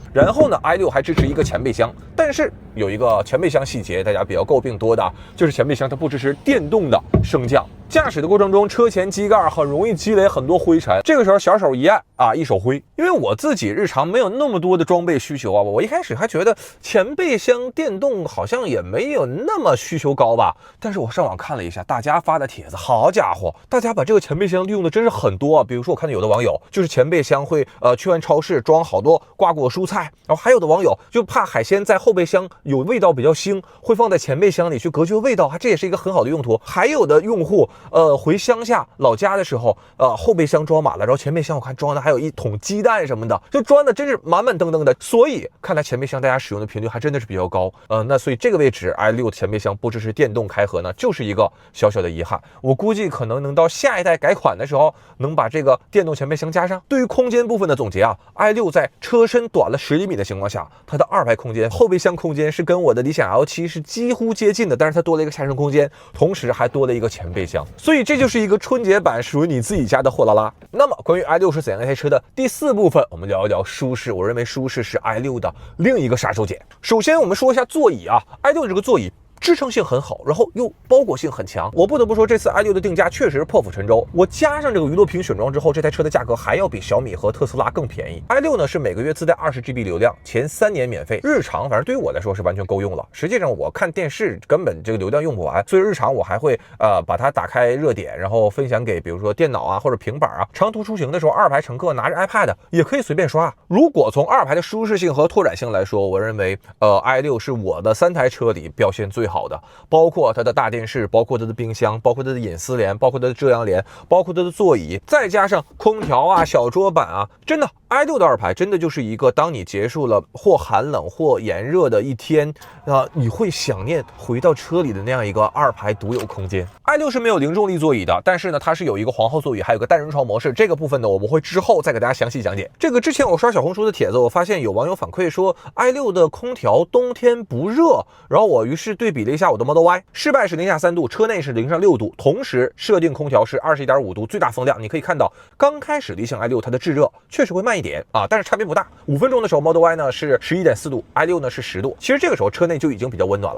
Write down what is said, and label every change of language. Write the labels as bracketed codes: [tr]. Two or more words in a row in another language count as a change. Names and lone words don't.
[zh] 然後呢 ，i6 還支持一個前備箱，但是有一個前備箱細節，大家比較诟病多的就是前備箱它不支持電動的升降。駕駛的過程中，車前機蓋很容易積累很多灰塵，這個時候小手一按啊，一手灰。因為我自己日常沒有那麼多的裝備需求啊，我一開始還覺得前備箱電動好像也沒有那麼需求高吧。但是我上網看了一下大家發的帖子，好家伙，大家把這個前備箱利用的真是很多啊。比如說我看到有的網友就是前備箱會去完超市装好多瓜果蔬菜，然后還有的網友就怕海鮮在後備箱有味道比較腥，會放在前備箱裡去隔絕味道，這也是一個很好的用途。還有的用戶回鄉下老家的時候，後備箱裝滿了，然後前備箱我看裝的還有一桶雞蛋什麼的，就装的真是满滿登登的。所以看来前備箱大家使用的頻率還真的是比較高。那所以這個位置 i6 的前備箱不支持電動開合呢，就是一個小小的遺憾。我估計可能能到下一代改款的時候，能把這個電動前備箱加上。對於空間部分的總結啊 ，i6 在車身短了10厘米的情況下，它的2排空間、後備箱空間是跟我的理想 L7 是幾乎接近的，但是它多了一個下沉空間，同時還多了一個前備箱，所以这就是一个春节版属于你自己家的貨拉拉。那麼關於 i6 是怎樣一台車的第4部分，我們聊一聊舒適。我認為舒適是 i6 的另一個殺手鐧。首先我們說一下座椅啊 ，i6 這個座椅支撐性很好，然後又包裹性很強。我不得不說，這次 i6 的定價確實是破釜沉舟。我加上這個娛樂屏選裝之後，這台車的價格還要比小米和特斯拉更便宜。i6 呢是每個月自帶20GB 流量，前3年免費，日常反正對於我來說是完全夠用了。實際上我看電視根本這個流量用不完，所以日常我還會把它打開熱點，然後分享給比如說電腦啊或者平板啊。長途出行的時候，2排乘客拿着 iPad 也可以隨便刷。如果從2排的舒適性和拓展性來說，我認為 i6 是我的3台車裡表現最好的，包括它的大電視，包括它的冰箱，包括它的隱私簾，包括它的遮陽簾，包括它的座椅，再加上空調啊、小桌板啊，真的 i6 的2排真的就是一個當你結束了或寒冷或炎熱的一天你會想念回到車裡的那樣一個2排獨有空間。i6 是沒有零重力座椅的，但是呢它是有一個皇后座椅，還有個單人床模式，這個部分呢我們會之後再給大家詳細講解。這個之前我刷小紅書的帖子，我發現有網友反饋說 i6 的空調冬天不熱，然後我於是對比了一下我的 Model Y， 室外是零下3度，車內是零上6度，同時設定空調是21.5度最大風量。你可以看到剛開始理想 i6 它的制熱確實會慢一點啊，但是差別不大。5分鐘的時候 Model Y 呢是11.4度， i6 呢是10度，其實這個時候車內就已經比較溫暖了。